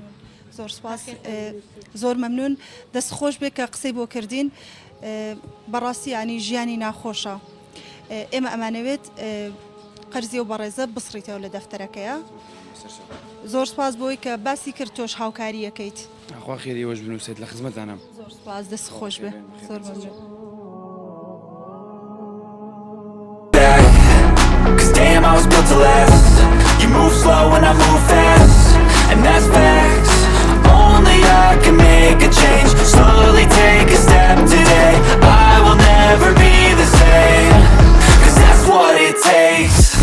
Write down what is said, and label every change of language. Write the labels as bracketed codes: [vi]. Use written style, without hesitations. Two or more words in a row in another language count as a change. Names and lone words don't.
[ckb] زۆر سپاس زۆر مەمنون دەست خۆش بێ کە قسەی بۆ کردین بەڕاستی ینی ژیانی ناخۆشە ئێمە ئەمانەوێت قەرزی و بەڕێزە بسڕیتەوە لە دەفتەرەکەیە زۆر سپاس بۆی کە باسی کرد تۆش هاوکاری یەکەیت خوا خێریەوەش بنووسێت لە خزمەتانم زۆر سپاس دەست خۆش بێ زۆر مەمنون [en] Cause damn, I was built to last. You move slow and I move fast, and that's facts. Only I can make a change. Slowly take a step today. I will never be the same, cause that's what it takes.